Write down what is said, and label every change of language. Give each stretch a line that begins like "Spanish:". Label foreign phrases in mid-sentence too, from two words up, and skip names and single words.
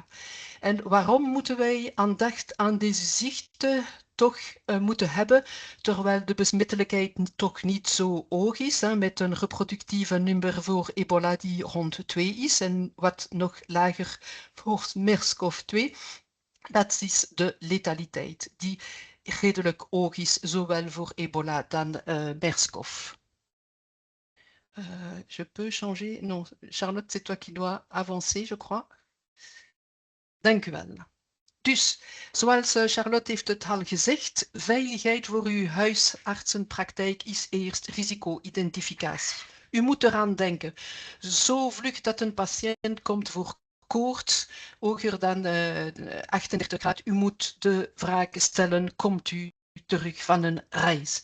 Dutch: En waarom moeten wij aandacht aan deze ziekte toch moeten hebben, terwijl de besmettelijkheid toch niet zo hoog is, met een reproductieve nummer voor ebola die rond 2 is en wat nog lager voor MERS-CoV-2. Dat is de letaliteit, die redelijk hoog is, zowel voor ebola dan MERS-CoV.
French: Je peux changer? Non, Charlotte, c'est toi qui dois avancer, je crois.
Dutch: Dank u wel. Dus, zoals Charlotte heeft het al gezegd, veiligheid voor uw huisartsenpraktijk is eerst risico-identificatie. U moet eraan denken, zo vlug dat een patiënt komt voor koorts, hoger dan 38 graden, u moet de vraag stellen, komt u terug van een reis?